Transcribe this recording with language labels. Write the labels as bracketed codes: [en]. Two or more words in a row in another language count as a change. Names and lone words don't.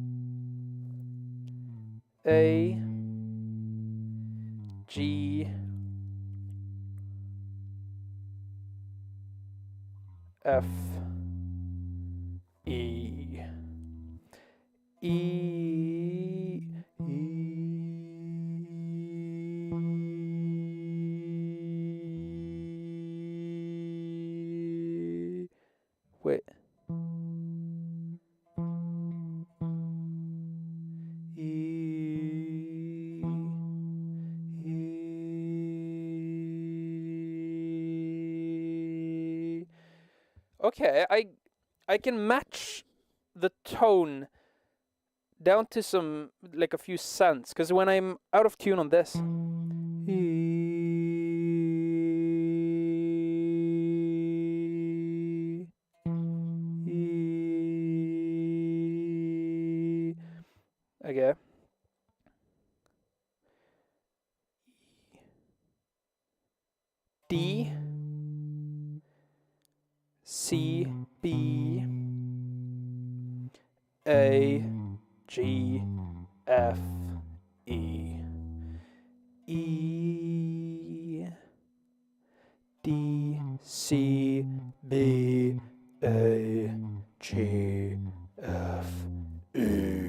[en] A. G. F. E. E. Wait. Okay, I can match the tone down to some, like a few cents, because when I'm out of tune on this, okay. D, C, B, A, G, F, E, E, D, C, B, A, G, F, E.